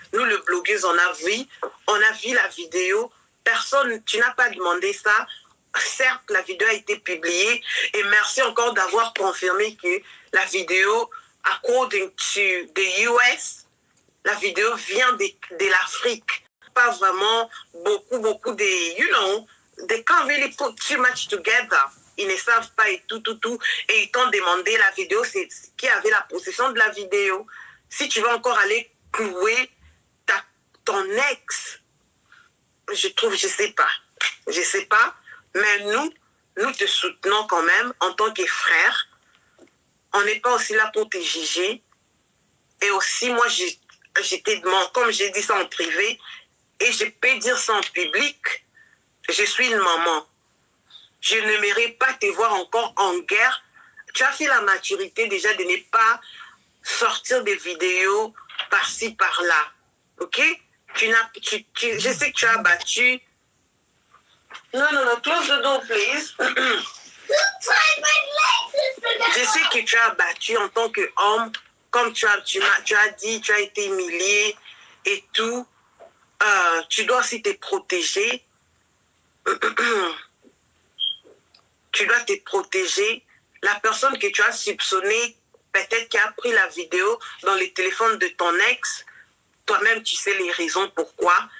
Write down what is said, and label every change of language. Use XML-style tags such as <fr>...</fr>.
<fr>Nous, le blogueuse, on a vu la vidéo. Personne, tu n'as pas demandé ça. Certes, la vidéo a été publiée. Et merci encore d'avoir confirmé que la vidéo,</fr> <en>according to the US,</en> <fr>la vidéo vient de l'Afrique. Pas vraiment beaucoup de,</fr> <en>you know, they can't really put too much together.</en> <fr>Ils ne savent pas et tout. Et ils t'ont demandé la vidéo, c'est qui avait la possession de la vidéo. Si tu veux encore aller clouer ton ex, je sais pas. Mais nous te soutenons quand même en tant que frère. On n'est pas aussi là pour te juger. Et aussi, moi, j'étais demandé, comme j'ai dit ça en privé, et je peux dire ça en public, je suis une maman. Je n'aimerais pas te voir encore en guerre. Tu as fait la maturité déjà de ne pas sortir des vidéos par-ci, par-là. OK? Je sais que tu as battu. Non,</fr> <en>close the door, please.</en> <fr>Je sais que tu as battu en tant qu'homme, comme tu as dit, tu as été humilié et tout. Tu dois aussi te protéger. Tu dois te protéger. La personne que tu as soupçonnée, peut-être qui a pris la vidéo dans le téléphone de ton ex, toi-même tu sais les raisons pourquoi.</fr>